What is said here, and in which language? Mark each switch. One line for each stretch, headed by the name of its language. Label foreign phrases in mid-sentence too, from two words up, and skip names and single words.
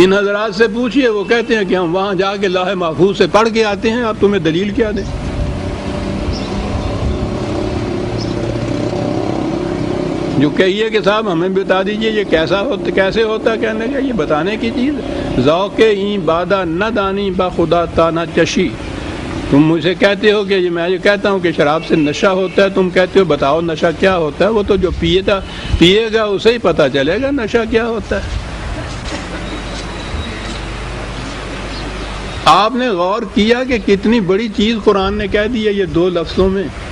Urdu: ان حضرات سے پوچھئے، وہ کہتے ہیں کہ ہم وہاں جا کے لوح محفوظ سے پڑھ کے آتے ہیں، اب تمہیں دلیل کیا دیں؟ جو کہیے کہ صاحب ہمیں بتا دیجئے یہ کیسے ہوتا ہے، کہنے کا یہ بتانے کی چیز۔
Persian: ذوق این بادہ نہ دانی با خدا تا نہ چشی،
Urdu: تم مجھے کہتے ہو کہ میں یہ کہتا ہوں کہ شراب سے نشہ ہوتا ہے، تم کہتے ہو بتاؤ نشہ کیا ہوتا ہے، وہ تو جو پیے گا اسے ہی پتہ چلے گا نشہ کیا ہوتا ہے۔ آپ نے غور کیا کہ کتنی بڑی چیز قرآن نے کہہ دی ہے یہ 2 لفظوں میں؟